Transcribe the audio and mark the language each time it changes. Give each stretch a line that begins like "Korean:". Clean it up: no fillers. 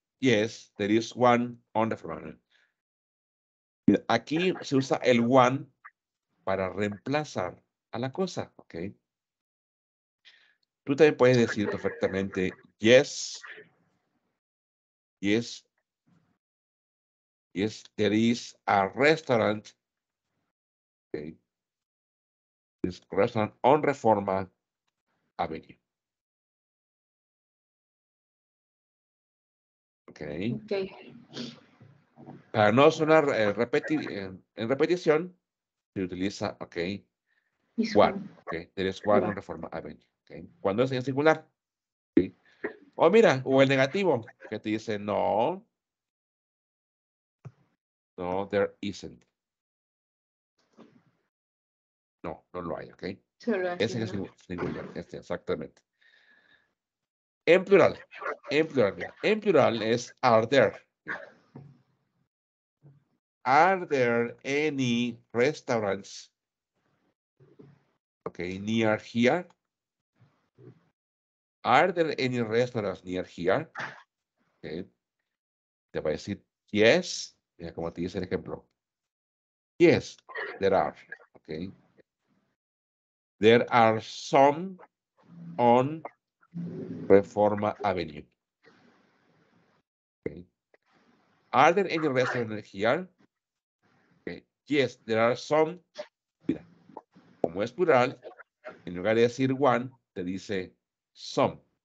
English: Yes, there is one on Reforma Avenue.
Spanish: Aquí se usa el one para reemplazar a la cosa, ok. Tú también puedes decir perfectamente,
English: yes, yes, there is a restaurant, okay. This restaurant on Reforma Avenue. Okay. Okay.
Spanish: Para no sonar en repetición, se utiliza, okay,
English: This one. Okay, there is one on Reforma Avenue.
Spanish: Okay. Cuando es en singular. Okay. O mira, o el negativo, que te dice no.
English: No, there isn't.
Spanish: No, no lo hay, ok. Solo así, Ese es ¿no? singular, exactamente. En plural, mira. En plural es
English: are there. Are there any restaurants, okay, near here? Are there any restaurants near here?
Spanish: Okay. Te va a decir
English: yes.
Spanish: Mira como te dice el ejemplo.
English: Yes, there are. Okay. There are some on Reforma Avenue. Okay. Are there any restaurants here? Okay. Yes, there are some.
Spanish: Mira, como es plural, en lugar de decir one, te dice some.